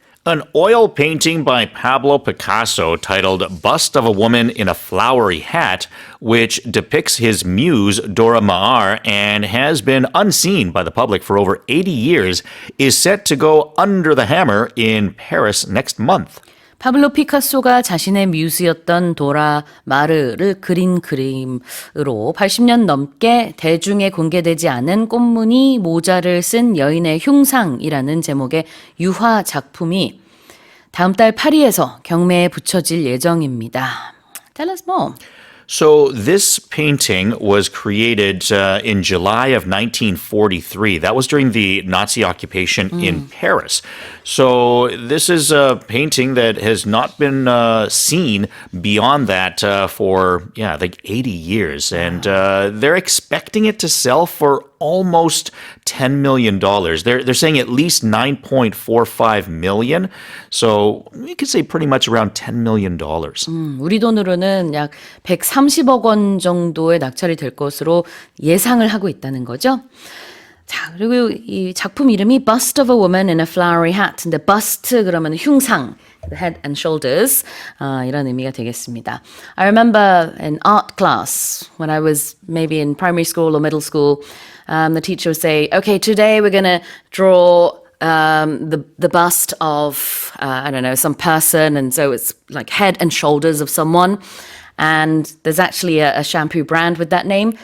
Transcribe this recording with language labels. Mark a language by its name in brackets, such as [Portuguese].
[English] An oil painting by Pablo Picasso titled Bust of a Woman in a Flowery Hat, which depicts his muse Dora Maar and has been unseen by the public for over 80 years, is set to go under the hammer in Paris next month. [Korean] 파블로 피카소가 자신의 뮤즈였던 도라 마르를 그린 그림으로 80년 넘게 대중에 공개되지 않은 꽃무늬 모자를 쓴 여인의 흉상이라는 제목의 유화 작품이 다음 달 파리에서 경매에 붙여질 예정입니다. [English] Tell us more. So this painting was created in July of 1943. That was during the Nazi occupation in Paris. So this is a painting that has not been seen beyond that for, like 80 years. And they're expecting it to sell for almost $10 million. They're saying at least 9.45 million. So we could say pretty much around $10 million. [Korean] 우리 돈으로는 약 130억 원 정도의 낙찰이 될 것으로 예상을 하고 있다는 거죠. 자, 그리고 이 작품 이름이 Bust of a Woman in a Flowery Hat. 근데 bust 그러면 흉상, [English] the head and shoulders [Korean] 이런 의미가 되겠습니다. [English] I remember in art class when I was maybe in primary school or middle school, the teacher would say, okay, today we're going to draw the bust of, I don't know, some person. And so it's like head and shoulders of someone. And there's actually a shampoo brand with that name.